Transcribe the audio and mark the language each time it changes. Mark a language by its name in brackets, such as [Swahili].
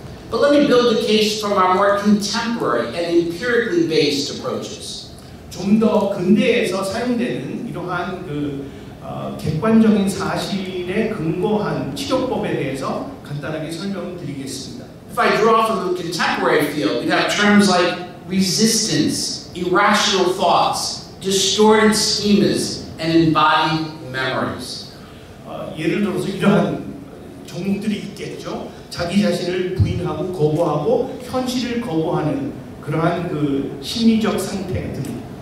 [English] But let me build the case from our more contemporary and empirically based approaches. [Korean] 좀 더 근대에서 사용되는 이러한 객관적인 사실에 근거한 치료법에 대해서 간단하게 설명드리겠습니다. [English] If I draw from the contemporary field, we have terms like resistance, irrational thoughts, distorted schemas, and embodied memories. [Korean] 예를 들어서 이러한 종목들이 있겠죠. 자기 자신을 부인하고 거부하고 현실을 거부하는 그러한 그 심리적 상태들.